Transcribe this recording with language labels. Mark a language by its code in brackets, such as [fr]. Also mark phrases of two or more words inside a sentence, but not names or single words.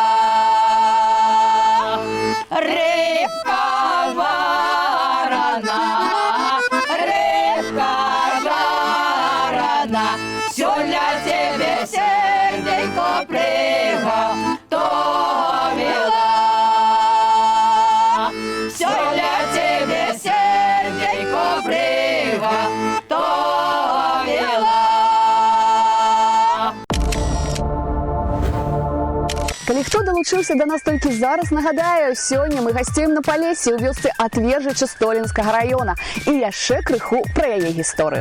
[uk] Рибка варена, рибка жарена, все для тебе серденько приготовила. Все для тебе серденько приготовила. [be] Калі хто далучыўся да нас толькі зараз, нагадаю, сёння мы гасцюем на Палесе ў вёсцы Атвержыча Столінскага раёна і яшчэ крыху пра яе гісторыю.